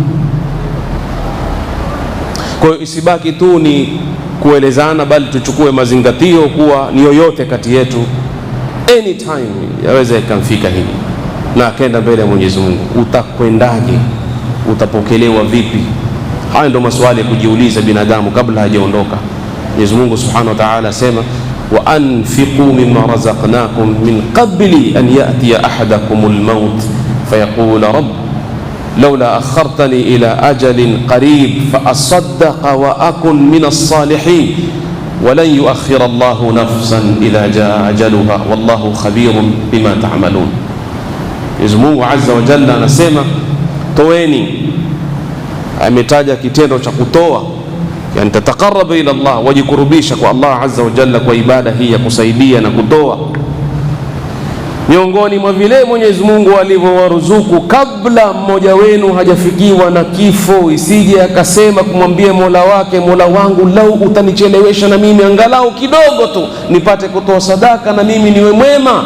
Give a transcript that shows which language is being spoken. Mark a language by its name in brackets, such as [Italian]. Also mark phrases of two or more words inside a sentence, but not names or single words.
[Swahili] Kwa hiyo isibaki tu ni kuelezana, bali tuchukue mazingatio kuwa ni yoyote kati yetu anytime yaweza ikamfika hili na akaenda mbele ya Mwenyezi Mungu. Utakwendaje? Utapokelewa vipi? Haya ndio maswali ya kujiuliza binadamu kabla hajaondoka. Mwenyezi Mungu [Arabic] سبحانه وتعالى asema: وأنفقوا مما رزقناكم من قبل أن يأتي أحدكم الموت فيقول رب لولا أخرتني إلى أجل قريب فأصدق وأكن من الصالحين ولن يؤخر الله نفسا إذا جاء أجلها والله خبير بما تعملون. [Swahili] Mwenyezi Mungu [Arabic] عز وجل [Swahili] anasema toeni. Ametaja kitendo cha kutoa, yani [Arabic] تتقرب إلى الله, [Swahili] wajikurubisha kwa Allah [Arabic] عز وجل [Swahili] kwa ibada hii ya kusaidia na kutoa. Miongoni mwa vile Mwenyezi Mungu alivyowaruzuku kabla mmoja wenu hajafikiwa na kifo, isije akasema kumwambia Mola wake, Mola wangu, lau utanichelewesha na mimi angalau kidogo tu nipate kutoa sadaka na mimi niwe mwema.